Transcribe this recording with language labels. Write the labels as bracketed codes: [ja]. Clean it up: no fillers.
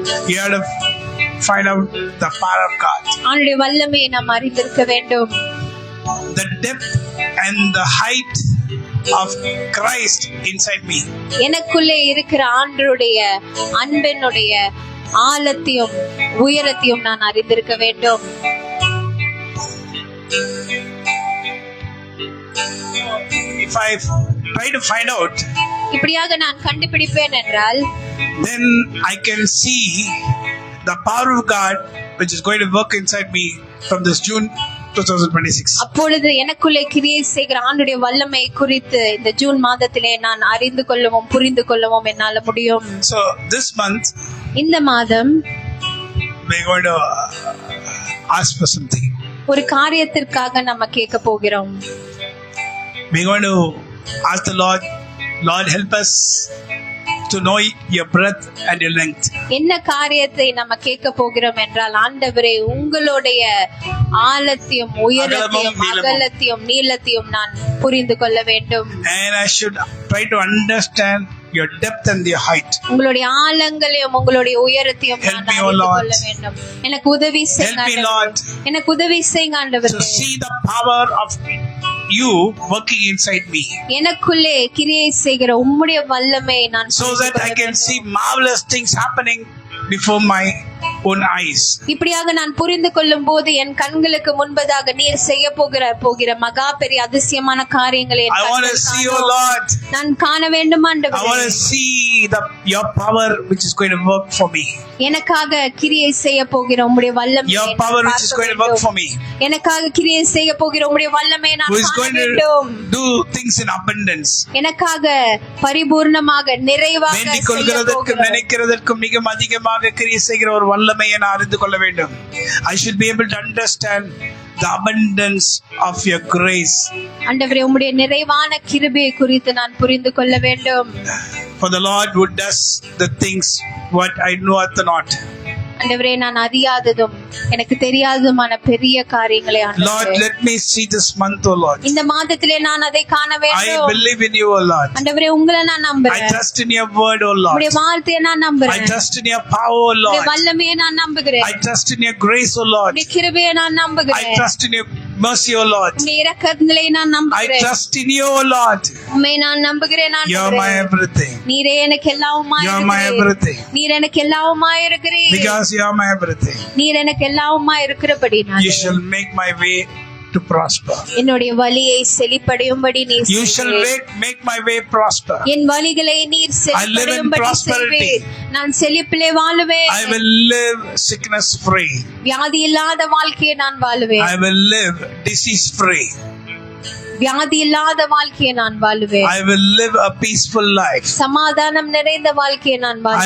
[en] You have to find out the power of God. [ta] அவருடைய வல்லமையை நாம் அறிந்திருக்க வேண்டும். [en] The depth and the height of Christ inside me. [ta] எனக்குள்ளே இருக்கிற ஆண்டவருடைய அன்பினுடைய ஆழத்தையும் உயரத்தையும் நான் அறிந்திருக்க வேண்டும். [en] If I try to find out, [ta] இப்படியாக நான் கண்டுபிடிப்பேன் என்றால், [en] then I can see the power of God which is going to work inside me from this June 2026. [ta] அப்பொழுது எனக்குள்ளே கிரியை செய்கிற ஆண்டுடைய வல்லமை குறித்து இந்த ஜூன் மாதத்திலே நான் அறிந்து கொள்ளவும் புரிந்து கொள்ளவும் என்னால முடியும். [en] So this month, [ta] இந்த மாதம் [en] we're going to ask for something. [ta] ஒரு காரியத்திற்காக நம்ம கேட்க போகிறோம். [en] We're going to ask the Lord, Lord help us to know your breadth and your length. [ta] என்ன காரியத்தை நம்ம கேட்க போகிறோம் என்றால், ஆண்டவரே உங்களுடைய ஆழத்தையும் உயரத்தையும் அகலத்தையும் நீளத்தையும் நான் புரிந்து கொள்ள வேண்டும். [en] And I should try to understand your depth and your height. [ta] உங்களுடைய ஆழங்களையும் உங்களுடைய உயரத்தையும் நான் அறிந்து கொள்ள வேண்டும். எனக்கு உதவி செய்யுங்க. எனக்கு உதவி செய்யுங்க ஆண்டவரே. [en] To see the power of you working inside me. [ta] எனக்குள்ளே கிரியை செய்கிற உம்முடைய வல்லமையை நான் [en] so that I can see marvelous things happening before my own eyes. [ta] இப்படியாக நான் புரிந்து கொள்ளும் போது என் கண்களுக்கு முன்பதாக நீர் செய்ய போகிற மகா பெரிய அதிசயமான காரியங்களை [en] I want to see you, Lord. [ta] நான் காண வேண்டும் ஆண்டவரே. [en] I want to see your power which is going to work for me. [ta] எனக்காக கிரியை செய்ய போகிற உம்முடைய வல்லமையை [en] your power which is going to work for me. [ta] எனக்காக கிரியை செய்ய போகிற உம்முடைய வல்லமையை நான் காண வேண்டும். [en] Do things in abundance. [ta] எனக்காக பரிபூர்ணமாக நிறைவாக வேண்டிக் கொள்கிறதற்கும் நினைக்கிறதற்கும் மிக அதிகமாக கிரியை செய்கிற ஒரு வல்லமையை நான் அறிந்து கொள்ள வேண்டும். [en] I should be able to understand the abundance of your grace. [ta] ஆண்டவரே உம்முடைய நிறைவான கிருபையை குறித்து நான் புரிந்து கொள்ள வேண்டும். [en] For the Lord who does the things what I know not. [ta] ஆண்டவரே நான் அறியாததும் எனக்கு தெரியாததுமான பெரிய காரியங்களை [en] Lord, let me see this month, O Lord. [ta] இந்த மாதத்திலே நான் அதை காண வேண்டும். [en] I believe in you, O Lord. [ta] ஆண்டவரே உங்களை நான் நம்புறேன். [en] I trust in your word, O Lord. [ta] உம்முடைய வார்த்தையை நான் நம்புறேன். [en] I trust in your power, O Lord. [ta] உம்முடைய வல்லமையை நான் நம்புகிறேன். [en] I trust in your grace, O Lord. [ta] உம்முடைய கிருபையை நான் நம்புகிறேன். [en] I trust in your mercy, O Lord. [ta] உம்முடைய இரக்கங்களை நான் நம்புகிறேன். [en] I trust in you, O Lord. [ta] உம்மை நான் நம்புகிறேன் ஆண்டவரே. [en] You are my everything. [ta] நீரே எனக்கு எல்லாமுமாய் இருக்கிறீர். [en] You are my everything. [ta] நீர் எனக்கு எல்லாமுமாய் இருக்கிறீர். Because you are my everything. நீர் எனக்கு எல்லாமுமாய் இருக்கிறபடி நான் [en] You shall make my way to prosper. [ta] என்னுடைய வழியை செழிப்படையும்படி நீர் [en] You shall make my way prosper. [ta] என் வழிகளை நீர் செழிப்படையும்படி செய்வீர். நான் செழிப்பிலே வாழுவேன். [en] I will live sickness free. [ta] வியாதி இல்லாத வாழ்க்கையை நான் வாழுவேன். [en] I will live disease free. [ta] வியாதி இல்லாத வாழ்க்கையை நான் வாழுவேன். [en] I will live a peaceful life. [ta] சமாதானம் நிறைந்த வாழ்க்கையை நான் வாழுவேன்.